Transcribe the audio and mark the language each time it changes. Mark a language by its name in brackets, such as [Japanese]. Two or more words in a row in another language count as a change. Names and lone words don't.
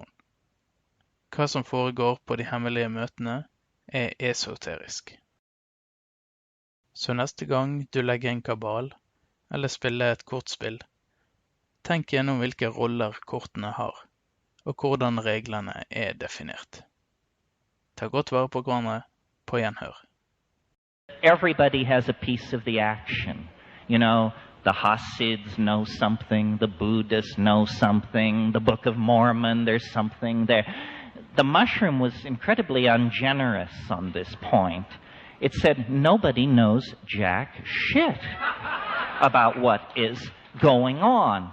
[Norwegian] Hva som foregår på de hemmelige møtene er esoterisk. Så neste gang du legger en kabal eller spiller et kortspill, tenk gjennom hvilke roller kortene har, og hvordan reglene er definert. Ta godt vare på hverandre, på gjenhør. [English] Everybody has a piece of the action. You know, the Hasids know something, the Buddhists know something, the Book of Mormon, there's something there. The mushroom was incredibly ungenerous on this point. It said nobody knows jack shit about what is going on.